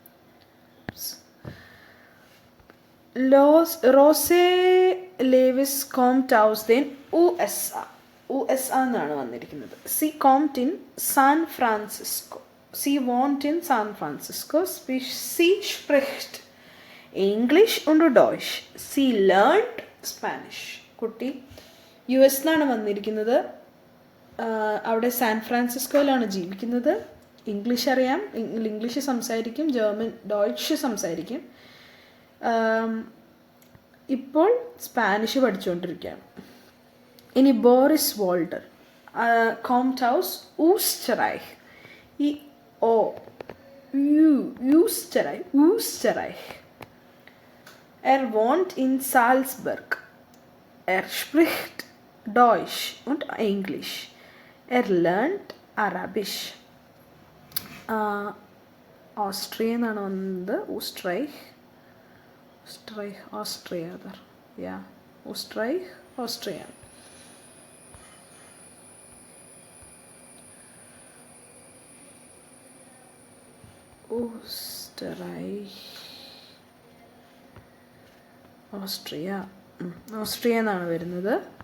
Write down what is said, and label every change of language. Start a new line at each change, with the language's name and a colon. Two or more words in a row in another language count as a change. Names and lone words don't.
German: റോസെ ലേവിസ് kommt aus den USA
Malayalam: എന്നാണ് വന്നിരിക്കുന്നത്.
German: Sie kommt in സാൻ ഫ്രാൻസിസ്കോ. Sie wohnt in സാൻ ഫ്രാൻസിസ്കോ. Sie spricht English und Deutsch. Sie lernt Spanish.
Malayalam: കുട്ടി യു എസിലാണ് വന്നിരിക്കുന്നത്. അവിടെ സാൻ ഫ്രാൻസിസ്കോയിലാണ് ജീവിക്കുന്നത്. ഇംഗ്ലീഷ് അറിയാം, ഇംഗ്ലീഷ് സംസാരിക്കും, ജർമ്മൻ ഡോയ്ച്ച് സംസാരിക്കും. ഇപ്പോൾ സ്പാനിഷ് പഠിച്ചുകൊണ്ടിരിക്കുകയാണ്. ഇനി ബോറിസ് വോൾട്ടർ,
German: kommt aus Österreich. ഈ ഓ Österreich. Wohnt in Salzburg. Spricht Deutsch und Englisch. Lernt Arabisch.
Malayalam: ഓസ്ട്രിയ എന്നാണ് വന്നത്. ഓസ്ട്രിയ ഓസ്ട്രിയ. ഓസ്ട്രിയ എന്നാണ് വരുന്നത്.